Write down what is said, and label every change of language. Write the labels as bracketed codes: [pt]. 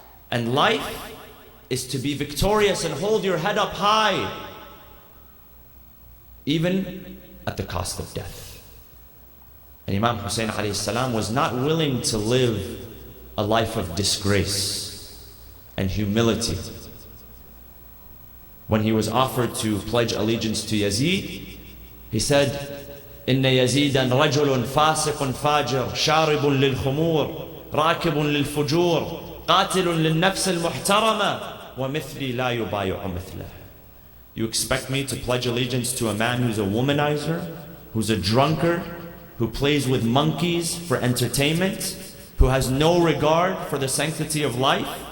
[en] And life is to be victorious and hold your head up high, even at the cost of death. And Imam Hussein alayhi salam was not willing to live a life of disgrace and humility. When he was offered to pledge allegiance to Yazid, he said, [ar] إن يزيدا رجل فاسق فاجر شارب للخمور راكب للفجور قاتل للنفس المحترمة ومثلي لا يبايع مثله. [en] You expect me to pledge allegiance to a man who's a womanizer, who's a drunkard, who plays with monkeys for entertainment, who has no regard for the sanctity of life?